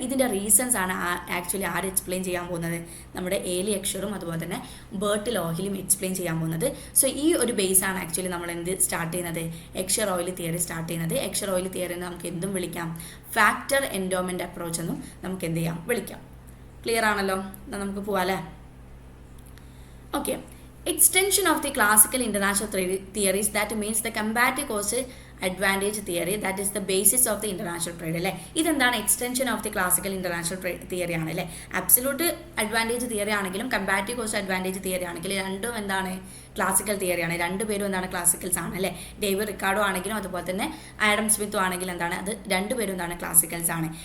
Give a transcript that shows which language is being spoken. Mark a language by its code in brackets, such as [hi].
[ml] ഇതിൻ്റെ റീസൺസ് ആണ് ആക്ച്വലി ആര് എക്സ്പ്ലെയിൻ ചെയ്യാൻ പോകുന്നത്, നമ്മുടെ ഏലി എക്ഷറും അതുപോലെ തന്നെ ബേർട്ടിൽ ഓയിലും എക്സ്പ്ലെയിൻ ചെയ്യാൻ പോകുന്നത്. സോ ഈ ഒരു ബേസാണ് ആക്ച്വലി നമ്മൾ എന്ത് സ്റ്റാർട്ട് ചെയ്യുന്നത്, എക്ഷർ ഓയിൽ തിയറി സ്റ്റാർട്ട് ചെയ്യുന്നത്. എക്ഷർ ഓയിൽ തിയറി നമുക്ക് എന്തും വിളിക്കാം, ഫാക്ടർ എൻഡോമെൻ്റ് അപ്രോച്ച് എന്നും നമുക്ക് എന്ത് ചെയ്യാം, വിളിക്കാം. ക്ലിയർ ആണല്ലോ, എന്നാൽ നമുക്ക് പോവാം അല്ലേ. [en] Okay, extension of the classical international theories, that means the comparative cost advantage theory, that is the basis of the international trade അല്ലേ. [ml] ഇതെന്താണ്, [en] extension of the classical international trade theory [ml] ആണ് അല്ലേ. അബ്സല്യൂട്ട് അഡ്വാൻറ്റേജ് തിയറി ആണെങ്കിലും comparative cost advantage theory ആണെങ്കിലും രണ്ടും എന്താണ്, classical തിയറിയാണ്. രണ്ടുപേരും എന്താണ്, ക്ലാസിക്കൽസ് ആണ് അല്ലേ. ഡേവിഡ് റിക്കാർഡോ ആണെങ്കിലും അതുപോലെ തന്നെ ആഡം സ്മിത്തും ആണെങ്കിലും എന്താണ്, അത് രണ്ടുപേരും എന്താണ്, ക്ലാസിക്കൽസ് ആണ്.